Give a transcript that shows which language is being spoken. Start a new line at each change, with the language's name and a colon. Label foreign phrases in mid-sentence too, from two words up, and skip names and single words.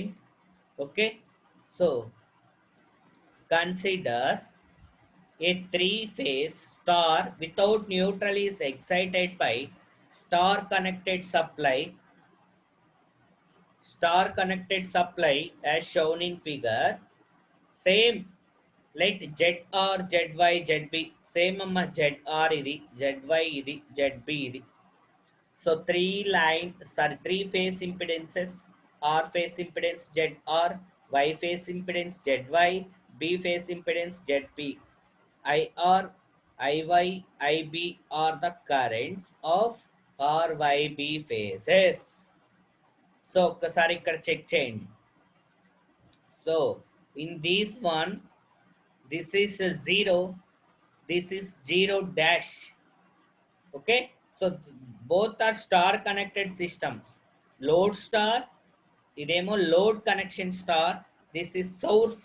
English: Okay, so consider a three-phase star without neutral is excited by star connected supply as shown in figure. Same, let ZR, ZY, ZB, same amma ZR idi, ZY idi, ZB idi. So three phase impedances, R phase impedance ZR, Y phase impedance ZY, B phase impedance ZB. IR, IY, IB are the currents of RYB phases.
Telugu: So ఒక్కసారి ఇక్కడ చెక్ చేయండి.
English: So in this one, this is a 0, this is 0 dash. Okay, so both are star connected systems. Load star, ఇదేమో load connection star, this is source.